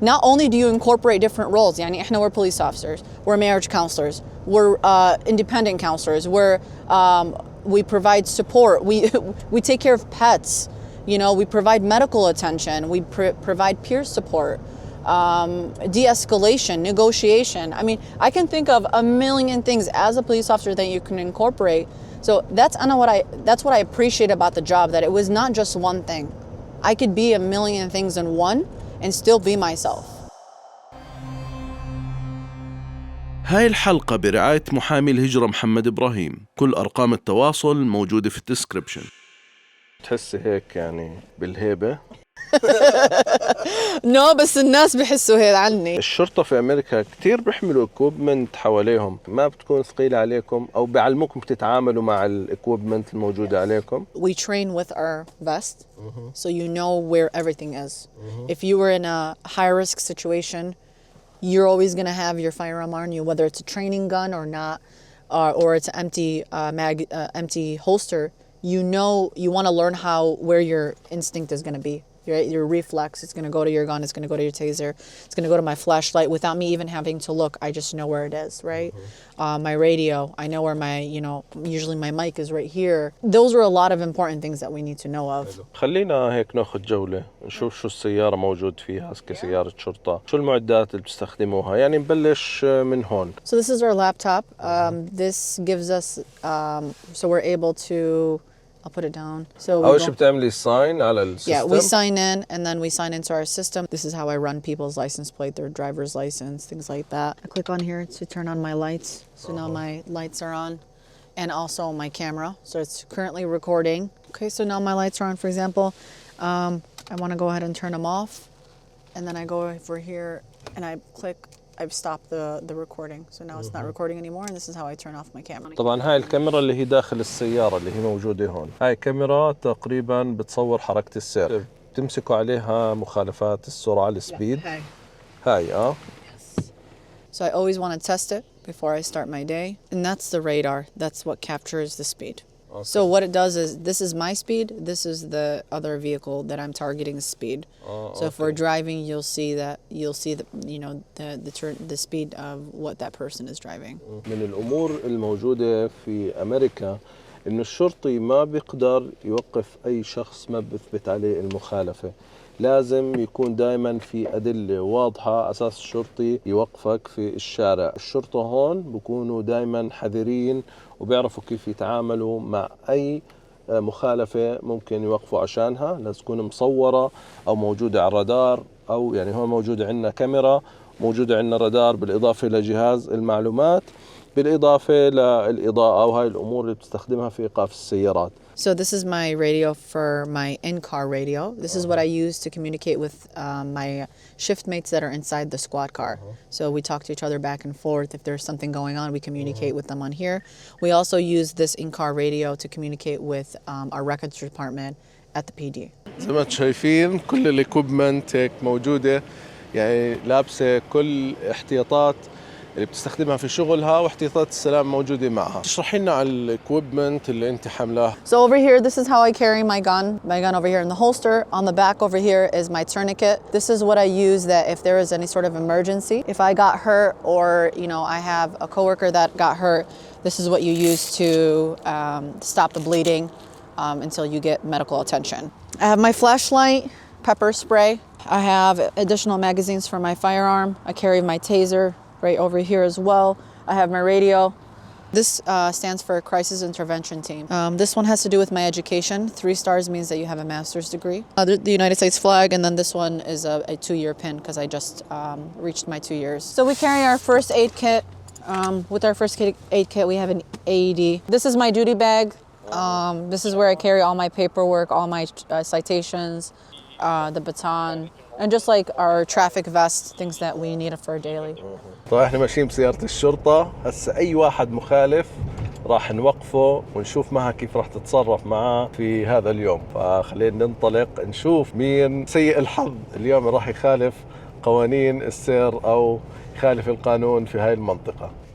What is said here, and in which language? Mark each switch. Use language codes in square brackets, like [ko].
[en] Not only do you incorporate different roles, [ar] يعني إحنا [en] we're police officers, we're marriage counselors, we're independent counselors, we provide support, we take care of pets, you know, we provide medical attention, we provide peer support, de-escalation, negotiation. I mean, I can think of a million things as a police officer that you can incorporate. So that's what I appreciate about the job, that it was not just one thing. I could be a million things in one and still be myself. [ar] هاي الحلقة برعاية محامي الهجرة محمد إبراهيم. كل أرقام التواصل موجودة في الديسكريبشن. تحسي هيك يعني بالهيبة؟ نو بس الناس بحسوا هيك عني. الشرطة في أمريكا كتير بيحملوا equipment حواليهم، ما بتكون ثقيلة عليكم أو بيعلموكم تتعاملوا مع equipment الموجودة عليكم. [en] We train with our vest, so you know where everything is. If you were in a high-risk situation, you're always going to have your firearm on you, whether it's a training gun or not, or it's an empty holster. You know, you want to learn where your instinct is going to be. Your reflex, it's going to go to your gun, it's going to go to your taser, it's going to go to my flashlight without me even having to look. I just know where it is, right? My radio, I know where usually my mic is right here. Those are a lot of important things that we need to know of. [ar] خلينا هيك ناخذ جولة نشوف شو السيارة موجود فيها كسيارة شرطة، شو المعدات اللي بتستخدموها، يعني نبلش من هون. [en] So this is our laptop. This gives us, so we're able to, I'll put it down. So [ar] أول شيء بتعملي sign على السيستم. [en] Yeah, we sign in and then we sign into our system. This is how I run people's license plate, their driver's license, things like that. I click on here to turn on my lights. So now my lights are on, and also my camera. So it's currently recording. Okay, so now my lights are on, for example. I want to go ahead and turn them off. And then I go over here and I click, I've stopped the recording. So now it's not recording anymore, and this is how I turn off my camera. [ar] طبعا هاي الكاميرا اللي هي داخل السيارة اللي هي موجودة هون. هاي كاميرا تقريبا بتصور حركة السير. بتمسكوا عليها مخالفات السرعة السبيد. هاي [en] Yes. So I always want to test it before I start my day. And that's the radar. That's what captures the speed. Okay. So what it does is, this is my speed, this is the other vehicle that I'm targeting speed. So if we're driving, you'll see the speed of what that person is driving. [ar] من الأمور الموجودة في أمريكا إنه الشرطي ما بيقدر يوقف أي شخص ما بيثبت عليه المخالفة. لازم يكون دائما في أدلة واضحة أساس الشرطي يوقفك في الشارع. الشرطة هون بيكونوا دائما حذرين وبيعرفوا كيف يتعاملوا مع أي مخالفة ممكن يوقفوا عشانها. لازم تكون مصورة أو موجودة على الرادار، أو يعني هون موجودة عندنا كاميرا، موجودة عندنا رادار، بالإضافة لجهاز المعلومات، بالإضافة للإضاءة وهاي الأمور اللي بتستخدمها في إيقاف السيارات. [en] So this is my radio for my in-car radio. This is what I use to communicate with my shift mates that are inside the squad car. So we talk to each other back and forth. If there's something going on, we communicate with them on here. We also use this in-car radio to communicate with our records department at the PD. [ar] زي ما انتم شايفين كل الاكوبمنت هيك موجودة، يعني لابسة كل احتياطات اللي بتستخدمها في شغلها واحتياطات السلام موجودة معها. اشرحي لنا على الاكويبمنت اللي انت حاملاه. [en] So over here, this is how I carry my gun. My gun over here in the holster. On the back over here is my tourniquet. This is what I use that if there is any sort of emergency, if I got hurt or I have a coworker that got hurt, this is what you use to stop the bleeding until you get medical attention. I have my flashlight, pepper spray. I have additional magazines for my firearm. I carry my taser right over here as well. I have my radio. This stands for Crisis Intervention Team. This one has to do with my education. 3 stars means that you have a master's degree. The United States flag, and then this one is a 2-year pin because I just reached my 2 years. So we carry our first aid kit. With our first aid kit, we have an AED. This is my duty bag. This is where I carry all my paperwork, all my citations, the baton, and just like our traffic vest, things that we need for daily. [ar] طبعا احنا ماشيين بسيارة الشرطة، هسه أي واحد مخالف راح نوقفه ونشوف معها كيف راح تتصرف معاه في هذا اليوم. فخلينا ننطلق نشوف مين سيء الحظ اليوم راح يخالف قوانين السير أو يخالف القانون في هاي المنطقة.